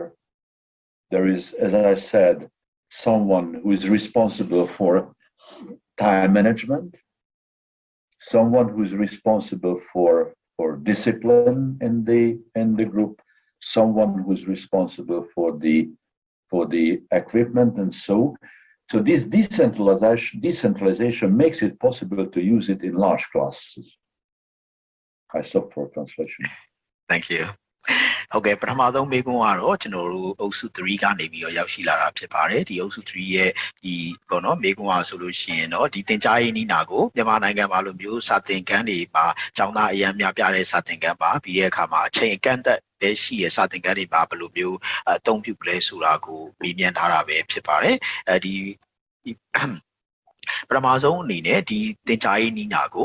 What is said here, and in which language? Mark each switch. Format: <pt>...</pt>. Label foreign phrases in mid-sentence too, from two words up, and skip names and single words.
<en>There is, as I said, someone who is responsible for time management, someone who is responsible for discipline in the group, someone who is responsible for the equipment, and so this decentralization makes it possible to use it in large classes. I stop for translation. Thank you.</en> <my>ဟုတ်ကဲ့ပထမဆုံးမေးခွန်းကတော့ကျွန်တော်တို့အုပ်စု3ကနေပြီးတော့ရောက်ရှိလာတာဖြစ်ပါတယ်ဒီအုပ်စု3ရဲ့ဒီပေါ့နော်မေးခွန်းအားဆိုလို့ရှိရင်တော့ဒီသင်ကြားရေးနည်းနာကိုမြန်မာနိုင်ငံမှာလိုမျိုးစာသင်ခန်းတွေမှာကျောင်းသားအရန်များပြတဲ့စာသင်ခန်းပါပြီးတဲ့အခါမှာအချိန်အကန့်အသတ်ပဲရှိရဲ့စာသင်ခန်းတွေမှာဘယ်လိုမျိုးအသုံးပြုလဲဆိုတာကိုမေးမြန်းထားတာပဲဖြစ်ပါတယ်ဒီပထမဆုံးအနေနဲ့ဒီသင်ကြားရေးနည်းနာကို</my>